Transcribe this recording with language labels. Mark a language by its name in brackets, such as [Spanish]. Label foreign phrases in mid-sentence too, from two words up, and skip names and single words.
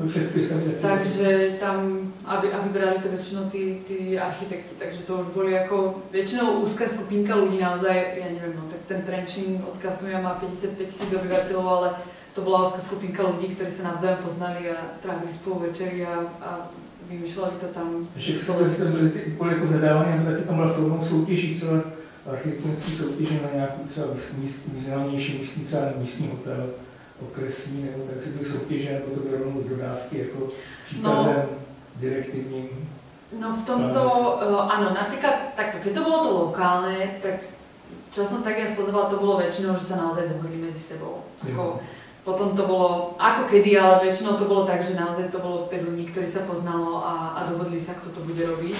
[Slovak] Takže tam, a vybrali to väčšinou tí architekti, takže to už boli ako väčšinou úzká skupinka ľudí naozaj, ja neviem, no tak ten Trenčín odkasujem má 55 000 obyvateľov, ale to bola úzká skupinka ľudí, ktorí sa navzájom poznali a trávili spolu večery a vymýšleli to tam. [Czech] Ještě v souvislosti byly ty úkoly jako zadávané, taky tam byla formou soutěží, třeba architektonický soutěže na nějakou třeba významnější místní, třeba místní hotel, okresní, nebo tak si byly soutěže, nebo to bylo rovnou dodávky jako příkazem direktivním. [Slovak] No v tomto, áno, napríklad takto, keď to bolo to lokálne, tak čo som tak ja sledovala, to bolo väčšinou, že sa naozaj dohodli medzi sebou. Ako, potom to bolo ako kedy, ale väčšinou to bolo tak, že naozaj to bolo 5 ľudí, ktorí sa poznalo a dohodli sa, kto to bude robiť.